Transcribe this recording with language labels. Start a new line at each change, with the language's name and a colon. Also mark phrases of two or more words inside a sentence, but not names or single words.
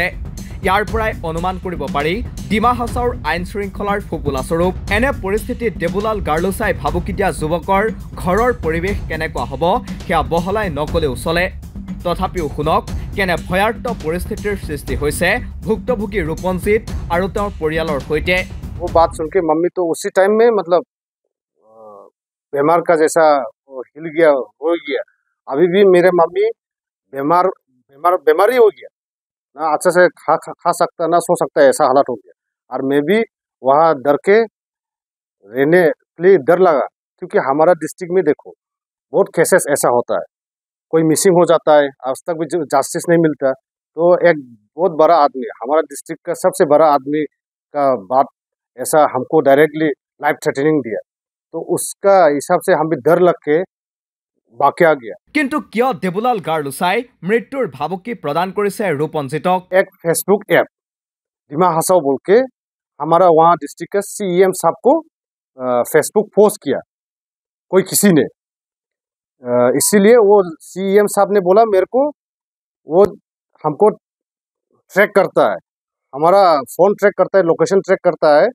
Assamese: ইয়াৰ পৰাই অনুমান কৰিব পাৰি ডিমা হাছাওৰ আইন শৃংখলাৰ ফোপোলা স্বৰূপ। এনে পৰিস্থিতিত দেবুলাল গাৰ্লুছাই ভাবুকি দিয়া যুৱকৰ ঘৰৰ পৰিৱেশ কেনেকুৱা হ'ব সেয়া বহলাই নকলেও চলে। তথাপিও শুনক কেনে ভয়াৰ্ত পৰিস্থিতিৰ সৃষ্টি হৈছে ভুক্তভোগী ৰূপঞ্জিত আৰু তেওঁৰ পৰিয়ালৰ সৈতে।
Hindi: वो बात सुन के मम्मी तो उसी टाइम में मतलब बीमार का जैसा हिल गया, हो गया। अभी भी मेरे मम्मी बीमार ही हो गया ना, अच्छे से खा सकता ना सो सकता, ऐसा हालत हो गया। और मैं भी वहाँ डर के रहने के लिए डर लगा, क्योंकि हमारा डिस्ट्रिक्ट में देखो बहुत केसेस ऐसा होता है, कोई मिसिंग हो जाता है, आज तक भी जस्टिस नहीं मिलता। तो एक बहुत बड़ा आदमी, हमारा डिस्ट्रिक्ट का सबसे बड़ा आदमी का बात ऐसा हमको
English: directly life threatening
Hindi: दिया, तो उसका हिसाब से हम भी डर लग के बाकी आ गया।
Assamese: কিন্তু কিয় দেবুলাল গাৰ্লুছাই মৃত্যুৰ ভাবুকি প্ৰদান কৰিছে ৰূপঞ্জিতক?
Hindi: एक फेसबुक ऐप डिमा हासाओ बोल के हमारा वहाँ डिस्ट्रिक्ट का CM साहब को फेसबुक पोस्ट किया कोई किसी ने, इसीलिए वो CM साहब ने बोला मेरे को, वो हमको ट्रैक करता है, हमारा
English: phone track
Hindi: करता है,
English: location track
Hindi: करता है।